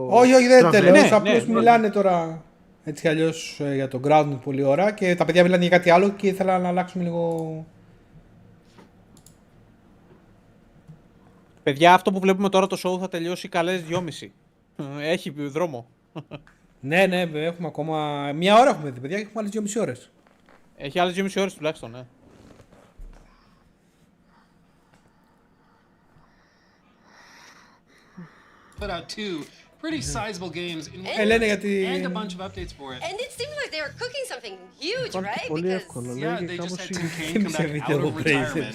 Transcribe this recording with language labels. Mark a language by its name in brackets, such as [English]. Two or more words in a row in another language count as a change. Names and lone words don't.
[Greek] Όχι, δεν τελείως, απλώς μιλάνε τώρα έτσι κι αλλιώς για το ground πολύ ώρα και τα παιδιά μιλάνε για κάτι άλλο και ήθελα να αλλάξουμε λίγο... Παιδιά, αυτό που βλέπουμε τώρα το show θα τελειώσει καλές 2,5. Έχει δρόμο. Ναι, έχουμε ακόμα... Μια ώρα έχουμε δει, παιδιά, και έχουμε άλλες 2,5 ώρες. Έχει άλλες 2,5 ώρες τουλάχιστον, ναι. [English] Put out 2 pretty sizable games in and a bunch of updates for it. And it seemed like they were cooking something huge, right? Yeah, they just had Tim Kaine come back out of retirement.